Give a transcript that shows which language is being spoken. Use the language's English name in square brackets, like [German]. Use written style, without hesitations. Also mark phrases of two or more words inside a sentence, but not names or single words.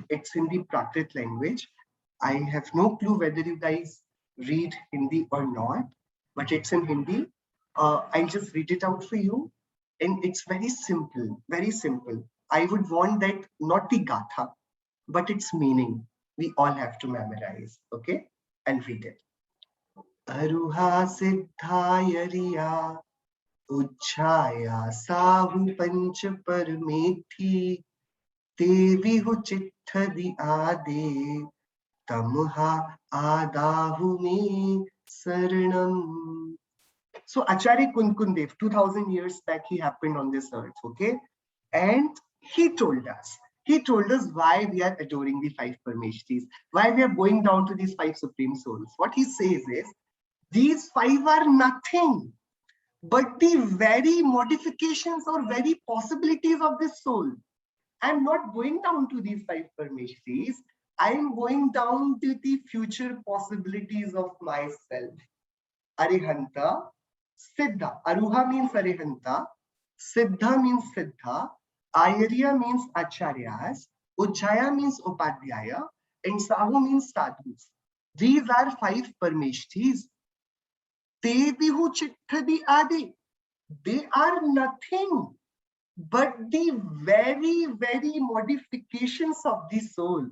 [English] It's in the Prakrit language. I have no clue whether you guys read Hindi or not, but it's in Hindi. I'll just read it out for you. And it's very simple, very simple. I would want that not the gatha, but its meaning. We all have to memorize, okay? And read it. [Prakrit languages] Aruha Siddhayariya Uchchaya Sahu Pancha Paramethi Devi hu chittadi ade tamha adahu me saranam. [English] So Acharya Kunkundev, 2000 years back, he happened on this earth, okay? And he told us why we are adoring the five Parmeshtis, why we are going down to these five supreme souls. What he says is, these five are nothing but the very modifications or very possibilities of this soul. I'm not going down to these five Parmeshtis. I'm going down to the future possibilities of myself. Arihanta, Siddha. Aruha means Arihanta. Siddha means Siddha. Ayarya means Acharyas. Ujjaya means Upadhyaya. And Sahu means Sadhus. These are five Parmeshtis. [Prakrit languages] Devihu Chittadi Adi. [English] They are nothing but the very, very modifications of the soul.